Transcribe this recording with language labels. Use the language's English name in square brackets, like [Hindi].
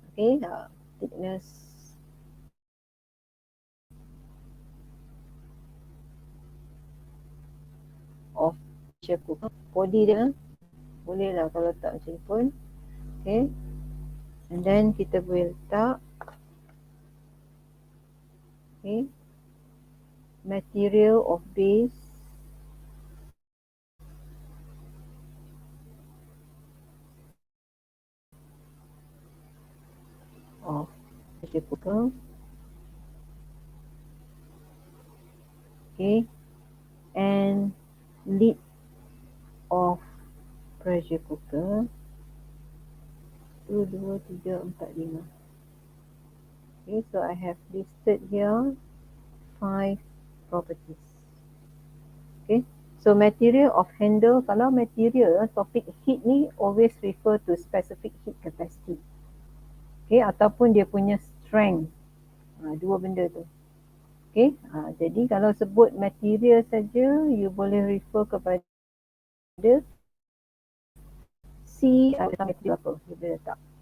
[English] Okay, thickness of pressure cooker. [Malay] Body dia boleh lah kalau letak macam ni pun. [English] Okay, and then [Malay] kita boleh letak [English] Okay, material of base of pressure cooker. Okay, and lid of pressure cooker. 1, 2, 3, 4, 5. Okay, so I have listed here 5 properties. Okay, so material of handle, [Malay] kalau material topik heat ni [English] always refer to specific heat capacity. [Malay] Okay, ataupun dia punya strength. Dua benda tu. Okay, jadi kalau sebut material saja, you boleh refer kepada C atau material apa, you boleh letak.